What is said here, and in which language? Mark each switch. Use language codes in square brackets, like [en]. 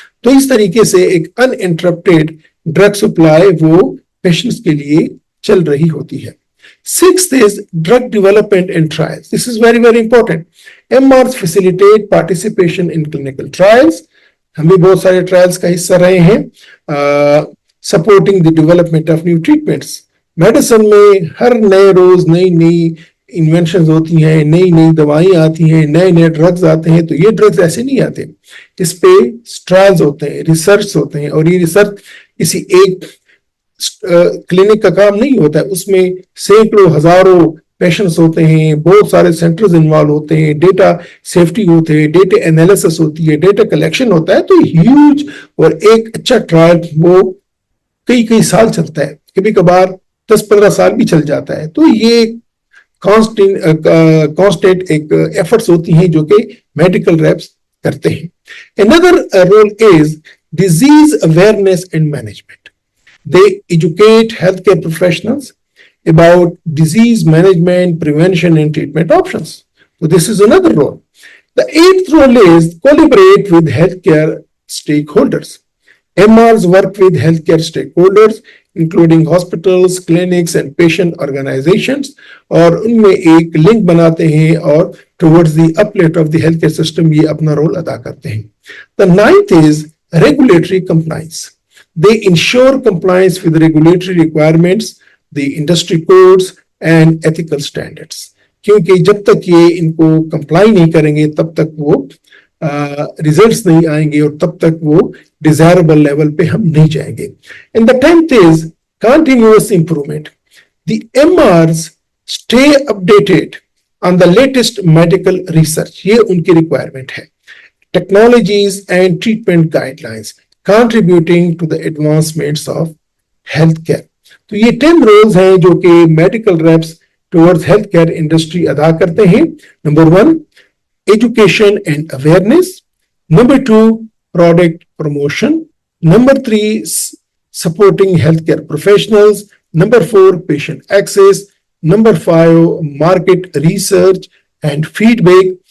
[ur] تو اس طریقے سے ایک ان انٹرپٹیڈ ڈرگ سپلائی وہ پیشنٹس کے لیے چل رہی ہوتی ہے. [en] Sixth is drug development and trials. This is very, very important. MRs facilitate participation in clinical trials. [ur] ہم بھی بہت سارے ٹرائلز کا حصہ رہے ہیں. [en] Supporting the development of new treatments. [ur] Medicine میں ہر نئے روز نئی انوینشنز ہوتی ہیں, نئی دوائیں آتی ہیں, نئے ڈرگز آتے ہیں. تو یہ ڈرگز ایسے نہیں آتے, اس پہ ٹرائلز ہوتے ہیں, ریسرچ ہوتے ہیں, اور یہ ریسرچ کسی ایک کلینک کا کام نہیں ہوتا ہے, اس میں سینکڑوں ہزاروں پیشنٹس ہوتے ہیں, بہت سارے سینٹرز انوالو ہوتے ہیں, ڈیٹا سیفٹی ہوتے ہیں, ڈیٹا انالیسس ہوتی ہے, ڈیٹا کلیکشن ہوتا ہے. تو ہیوج اور ایک اچھا ٹرائل وہ کئی سال چلتا ہے, کبھی کبھار 10-15 سال بھی چل جاتا ہے. تو یہ کانسٹنٹ ایک ایفرٹس ہوتی ہیں جو کہ میڈیکل ریپس کرتے ہیں. [en] Another role is disease awareness and management. They educate healthcare professionals about disease management, prevention, and treatment options. So this is another role. The eighth role is collaborate with healthcare stakeholders. MRs work with healthcare stakeholders, including hospitals, clinics, and patient organizations, [ur] اور ان میں ایک link بناتے ہیں اور [en] towards the uplift of the healthcare system [ur] یہ اپنا role ادا کرتے ہیں. [en] The ninth is regulatory compliance. They ensure compliance with regulatory requirements, the industry codes, and ethical standards. [ur] کیونکہ جب تک یہ ان کو کمپلائی نہیں کریں گے تب تک وہ ریزلٹس نہیں آئیں گے اور تب تک وہ ڈیزائربل لیول پہ ہم نہیں جائیں گے. [en] And the 10th is continuous improvement. The MRs stay updated on the latest medical research. [ur] یہ ان کی ریکوائرمنٹ ہے. [en] Technologies and treatment guidelines contributing to the advancements of healthcare. [ur] تو یہ 10 roles ہیں جو کہ medical wraps [en] towards healthcare industry [ur] ادا کرتے ہیں. [en] Number 1, education and awareness. Number 2, product promotion. Number 3, supporting healthcare professionals. Number 4, patient access. Number 5, market research and feedback.